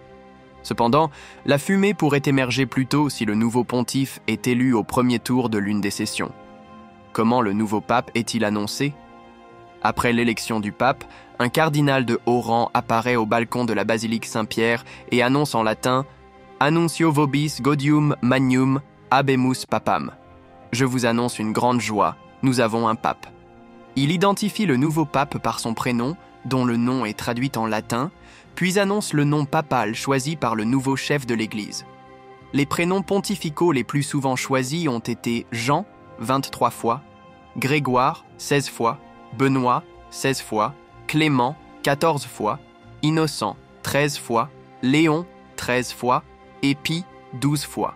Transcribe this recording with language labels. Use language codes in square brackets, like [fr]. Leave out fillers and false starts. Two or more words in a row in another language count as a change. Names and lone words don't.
[fr] Cependant, la fumée pourrait émerger plus tôt si le nouveau pontife est élu au premier tour de l'une des sessions. Comment le nouveau pape est-il annoncé ? Après l'élection du pape, un cardinal de haut rang apparaît au balcon de la basilique Saint-Pierre et annonce en latin « [la] Annuntio vobis gaudium magnum habemus papam ». [fr] Je vous annonce une grande joie, nous avons un pape. Il identifie le nouveau pape par son prénom, dont le nom est traduit en latin, puis annonce le nom papal choisi par le nouveau chef de l'Église. Les prénoms pontificaux les plus souvent choisis ont été Jean, 23 fois, Grégoire, 16 fois, Benoît, 16 fois, Clément, 14 fois, Innocent, 13 fois, Léon, 13 fois, et Pie, 12 fois.